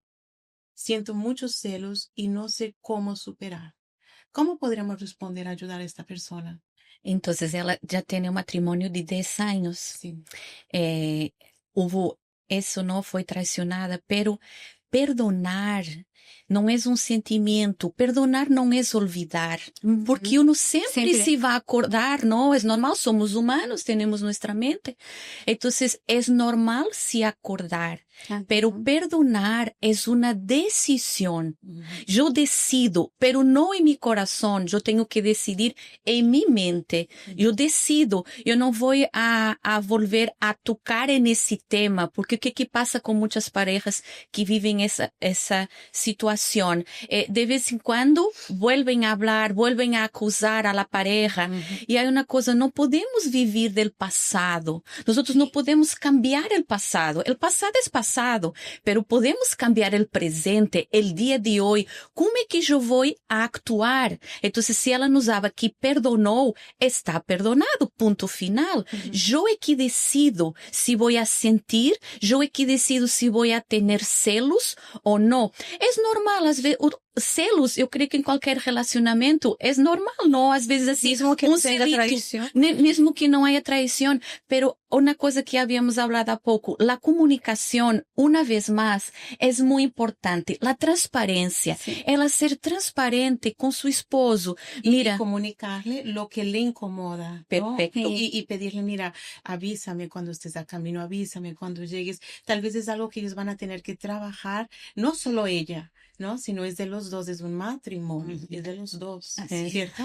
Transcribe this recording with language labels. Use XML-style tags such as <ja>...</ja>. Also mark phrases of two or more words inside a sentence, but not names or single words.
<es>Siento muchos celos y no sé cómo superar. ¿Cómo podríamos responder a ayudar a esta persona? Entonces, ella ya tiene un matrimonio de 10 años. Sí. Eso no fue traicionada, pero perdonar</es> <pt>não é um sentimento, perdonar não é olvidar, porque uno sempre se vai acordar, não, é normal, somos humanos, temos nossa mente, então é normal se acordar,</pt> <es>pero perdonar</es> <pt>é uma decisão, eu decido, pero não em meu coração, eu tenho que decidir em minha mente, eu decido, eu não vou</pt> <es>a volver a tocar</es> <pt>nesse tema, porque o que passa com muitas parejas que vivem essa situação, de vez em quando</pt> <es>vuelven a hablar, vuelven a acusar a la pareja,</es> <pt>e aí uma coisa, não podemos viver del passado, nós não podemos cambiar o passado é passado,</pt> <es>pero podemos cambiar</es> <pt>o presente, o dia de hoje, como é que eu vou</pt> <es>a actuar,</es> <pt>então se ela nos dava que perdonou, está perdonado, ponto final, eu é que decido se vou a sentir, eu é que decido se vou a ter celos ou não, é normal, às vezes, celos, eu creio que em qualquer relacionamento é normal, não? Às vezes assim, mesmo que não tenha traição. Mesmo que não haya traição, pero uma coisa que havíamos falado há pouco, a comunicação, uma vez mais, é muito importante. A transparência, ela ser transparente com seu esposo.</pt> <es>Mira, y comunicarle lo que le incomoda. Perfecto. ¿No? Y pedirle, mira, avísame cuando estés a camino, avísame cuando llegues. Tal vez es algo que ellos van a tener que trabajar, no solo ella, ¿no? Sino es de los dos, es un matrimonio, es de los dos, ¿cierto?</es>